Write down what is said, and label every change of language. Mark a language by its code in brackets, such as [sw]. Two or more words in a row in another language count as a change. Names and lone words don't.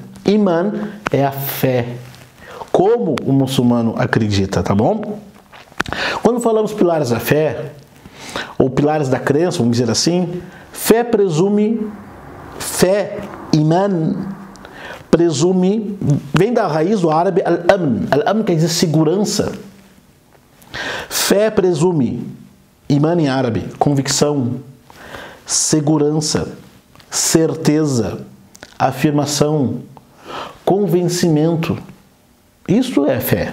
[pt] Iman é a fé, como o muçulmano acredita, tá bom? Quando falamos pilares da fé, ou pilares da crença, vamos dizer assim, fé, Iman, presume, vem da raiz do árabe al-amn. Al-amn quer dizer segurança. Fé presume, Iman em árabe, convicção, segurança, certeza, afirmação, convencimento. Isso é fé.